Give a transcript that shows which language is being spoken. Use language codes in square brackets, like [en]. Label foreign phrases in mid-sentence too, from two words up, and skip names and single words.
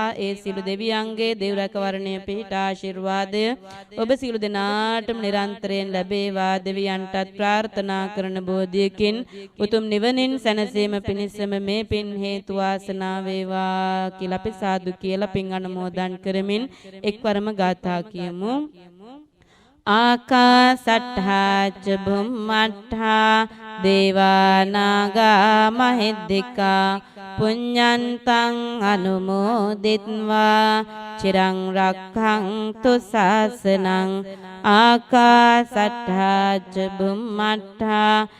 [si] ඒ සියලු දෙවියන්ගේ දේව රැකවරණය පිහිට ආශිර්වාදය ඔබ සියලු දෙනාටම නිරන්තරයෙන් ලැබේවා. දෙවියන්ටත් ප්‍රාර්ථනා කරන බෝධියකින් උතුම් නිවනින් සැනසීම පිණිසම මේ පින් හේතු වාසනා වේවා කියලා අපි සාදු කියලා පින් අනුමෝදන් කරමින් එක්වරම ගාථා කියමු. [pi] ආකාසට්ඨා ච බුම්මට්ඨා දේවානාගා මහිද්దికා පුඤ්ඤන්තං අනුමෝදිත්වා චිරං රක්ඛන්තු ශාසනං ආකාසට්ඨා ච බුම්මට්ඨා